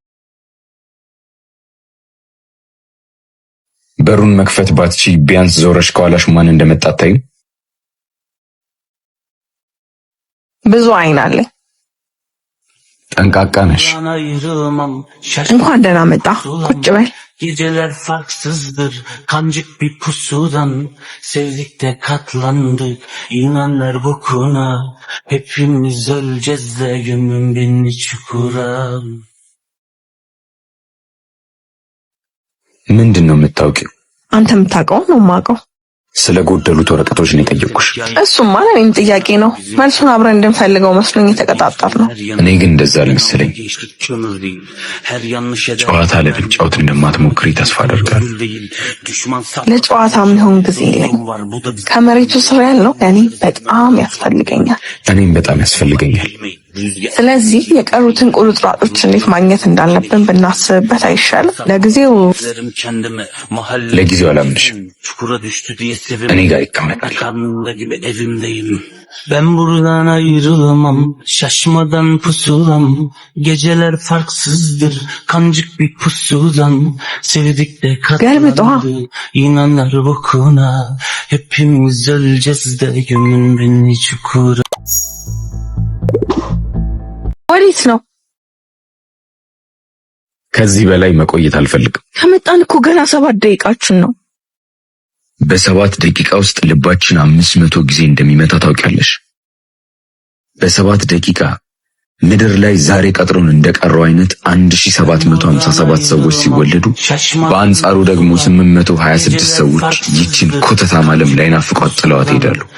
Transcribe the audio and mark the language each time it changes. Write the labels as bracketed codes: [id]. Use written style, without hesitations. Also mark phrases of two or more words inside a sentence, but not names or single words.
[am] በሩን መክፈት ባትቺ ቢያንስ ዞረሽ ከኋላሽ ማን እንደመጣ አታይም? ብዙ አይን አለኝ። ጠንቃቃ ነሽ። እንኳን ደህና መጣ። ቁጭ በል። [tr] Geceler farksızdır, kancık bir pusudan, sevdik de katlandık, inanlar bokuna, hepimiz öleceğiz de gömün beni çukura. [am] ምንድን ነው የምታውቂው? አንተ የምታውቀው ነው የማውቀው። ስለ ጎደሉት ወረቀቶች ነው የጠየቅኩሽ። እሱማ ለእኔም ጥያቄ ነው። መልሱን አብረን እንድንፈልገው መስሎኝ የተቀጣጠር ነው። እኔ ግን እንደዛ አልመሰለኝ። ጨዋታ ለመጫወት እንደማትሞክሪ ተስፋ አደርጋለሁ። ለጨዋታ የሚሆን ጊዜ የለኝ። ከመሬቱ ስር ያለው ለእኔ በጣም ያስፈልገኛል። እኔም በጣም ያስፈልገኛል። ስለዚህ የቀሩትን ቁርጥራጮች እንዴት ማግኘት እንዳለብን ብናስብበት አይሻልም? ለጊዜው አላምንሽም። እኔ ጋር ይቀመጣል። [tr] Ben buradan ayrılamam, şaşmadan pusulam, geceler farksızdır, kancık bir pusudan, sevdik de katlandı, inanlar bokuna, hepimiz öleceğiz de gömün beni çukura. [am] ወዴት ነው? ከዚህ በላይ መቆየት አልፈልግም። ከመጣን እኮ ገና 7 ደቂቃችን ነው። በ7 ደቂቃ ውስጥ ልባችን 500 ጊዜ እንደሚመታ ታውቂያለሽ። በ7 ደቂቃ ምድር ላይ ዛሬ ቀጥሮን እንደቀረው አይነት 1757 ሰዎች ሲወለዱ፣ በአንጻሩ ደግሞ 826 ሰዎች ይችን ኮተታም ዓለም ላይ ናፍቋት ጥለዋት ይሄዳሉ።